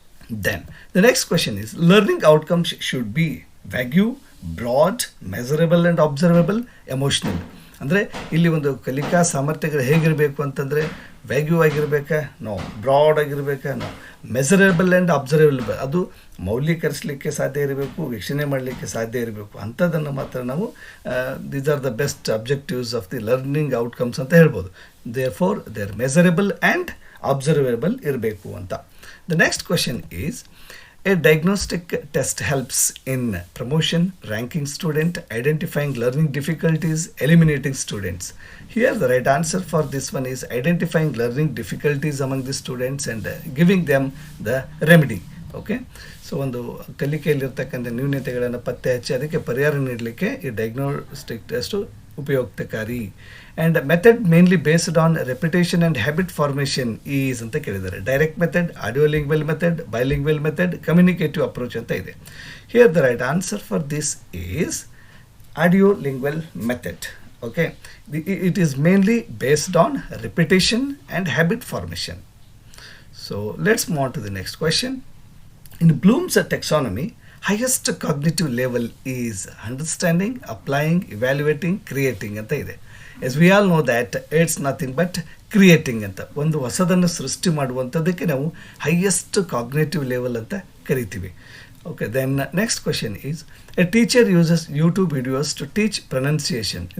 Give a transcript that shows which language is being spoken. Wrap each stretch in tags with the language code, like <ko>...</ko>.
<en>Then, the next question is, learning outcomes should be vague, broad, measurable and observable, emotional.</en> <kn>ಅಂದರೆ ಇಲ್ಲಿ ಒಂದು ಕಲಿಕಾ ಸಾಮರ್ಥ್ಯಗಳು ಹೇಗಿರಬೇಕು ಅಂತಂದರೆ ವ್ಯಾಗ್ಯೂ ಆಗಿರಬೇಕಾ, ನೋ, ಬ್ರಾಡ್ ಆಗಿರಬೇಕಾ, ನೋ,</kn> <en>measurable and observable,</en> <kn>ಅದು ಮೌಲ್ಯೀಕರಿಸಲಿಕ್ಕೆ ಸಾಧ್ಯ ಇರಬೇಕು, ವೀಕ್ಷಣೆ ಮಾಡಲಿಕ್ಕೆ ಸಾಧ್ಯ ಇರಬೇಕು. ಅಂಥದ್ದನ್ನು ಮಾತ್ರ ನಾವು</kn> <en>these are the best objectives of the learning outcomes</en> <kn>ಅಂತ ಹೇಳ್ಬೋದು.</kn> <en>therefore they are measurable and observable</en> <kn>ಇರಬೇಕು ಅಂತ.</kn> <en>The next question is, a diagnostic test helps in promotion, ranking student, identifying learning difficulties, eliminating students. Here the right answer for this one is identifying learning difficulties among the students and giving them the remedy.</en> <kn>Okay, so ಒಂದು ಕಲಿಕೆಯಲ್ಲಿರ್ತಕ್ಕಂಥ ನ್ಯೂನತೆಗಳನ್ನು ಪತ್ತೆ ಹಚ್ಚಿ ಅದಕ್ಕೆ ಪರಿಹಾರ ನೀಡಲಿಕ್ಕೆ ಈ diagnostic test ಉಪಯುಕ್ತಕಾರಿ.</kn> <en>and method mainly based on repetition and habit formation is</en> <kn>ಅಂತ ಕೇಳಿದ್ದಾರೆ.</kn> <en>direct method, audiolingual method, bilingual method, communicative approach</en> <kn>ಅಂತ ಇದೆ.</kn> <en>Here the right answer for this is audiolingual method. Okay, it is mainly based on repetition and habit formation. So let's move on to the next question. In Bloom's taxonomy, highest cognitive level is understanding, applying, evaluating, creating</en> <kn>ಅಂತ ಇದೆ.</kn> <en>As we all know that it's nothing but creating</en> <kn>ಅಂತ, ಒಂದು ಹೊಸದನ್ನು ಸೃಷ್ಟಿ ಮಾಡುವಂಥದ್ದಕ್ಕೆ ನಾವು highest cognitive level ಅಂತ ಕರಿತೀವಿ.</kn> <en>Okay, then next question is, a teacher uses YouTube videos to teach pronunciation.</en>